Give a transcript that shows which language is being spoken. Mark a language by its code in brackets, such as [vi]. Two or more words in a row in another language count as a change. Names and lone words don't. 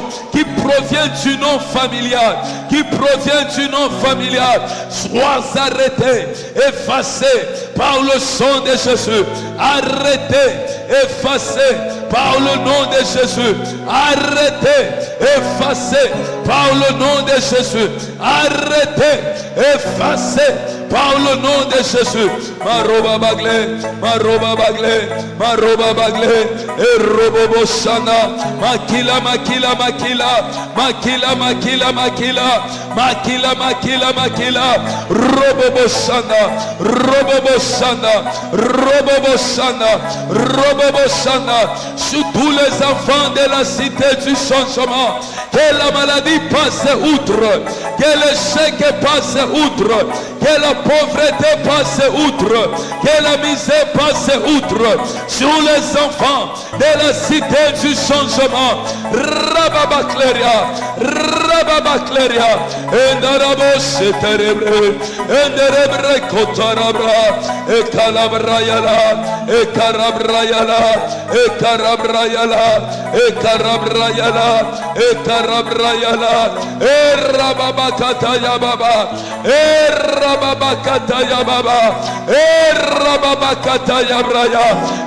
[fr] qui provient du nom familial, qui provient du nom familial, sois arrêté, effacé par le sang de Jésus, arrêté, effacé par le nom de Jésus, arrêté, effacé par le nom de Jésus, arrêté, effacé par le nom de Jésus. Maroba bagle, maroba bagle, maroba bagle, et robobo shana, makila, makila, makila, makila, makila, makila, makila, makila, makila, robobo shana, robobo shana, robobo shana, robobo shana, sur tous les enfants de la cité du changement, que la maladie passe outre, que l'échec passe outre, que la pauvreté passe outre, que la misère passe outre, sur les enfants de la cité du changement. Rababakleria, Rababakleria, Endarabos et Terebre, Enderebre Kotarabra, et Calabrayala, et Carabrayala, et Carabrayala, et Carabrayala, et Carabrayala, et Rababakataya Baba, et Rababakataya Baba, et Rababakataya Braya,